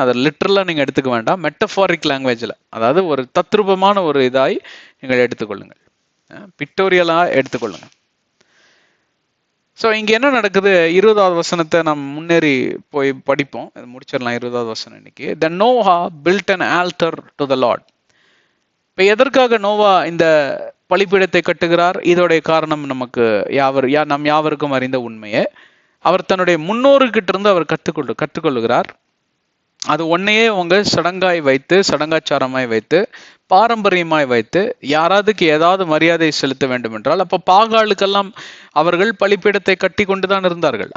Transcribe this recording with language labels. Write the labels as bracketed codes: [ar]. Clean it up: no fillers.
[ta] அதை லிட்டரலா நீங்க எடுத்துக்க வேண்டாம், மெட்டபாரிக் லாங்குவேஜ்ல, அதாவது ஒரு தத்ரூபமான ஒரு இதாய் நீங்கள் எடுத்துக்கொள்ளுங்கள், பிக்டோரியலா எடுத்துக்கொள்ளுங்க. ஸோ இங்க என்ன நடக்குது? 20வது வசனத்தை நாம் முன்னேறி போய் படிப்போம், முடிச்சிடலாம். 20வது வசனம் இன்னைக்கு. [en] The Noah built an altar to the Lord. [ta] இப்ப எதற்காக நோவா இந்த பலிபீடத்தை கட்டுகிறார்? இதோடைய காரணம் நமக்கு நம் யாவருக்கும் அறிந்த உண்மையே. அவர் தன்னுடைய முன்னோர்கிட்ட இருந்து அவர் கற்றுக்கொள்ளுகிறார். அது ஒன்னையே அவங்க சடங்காய் வைத்து, சடங்காச்சாரமாய் வைத்து, பாரம்பரியமாய் வைத்து, யாராவதுக்கு ஏதாவது மரியாதை செலுத்த வேண்டும் என்றால், அப்ப பாகாலுக்கெல்லாம் அவர்கள் பலிபீடத்தை கட்டி கொண்டுதான் இருந்தார்கள்.